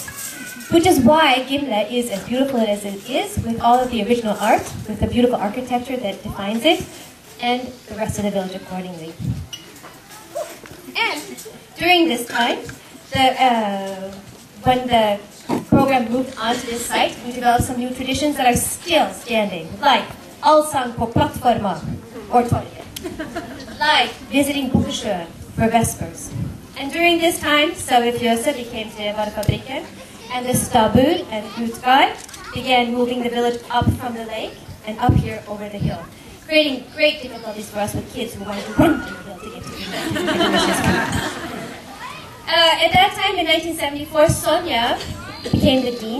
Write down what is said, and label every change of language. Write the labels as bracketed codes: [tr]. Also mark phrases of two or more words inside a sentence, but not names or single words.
[en] Which is why Gimle is as beautiful as it is, with all of the original art, with the beautiful architecture that defines it, and the rest of the village accordingly. And during this time, when the program moved onto this site, we developed some new traditions that are still standing, like [no] allsang på plattforma, [en] or torget, like visiting Skogfjorden for Vespers. And during this time, Tove became Tevarefabrikken, and the Stabur and Utgard began moving the village up from the lake and up here over the hill, creating great difficulties for us with kids who wanted to run to the hill to get to the At that time, in 1974, Sonia became the dean.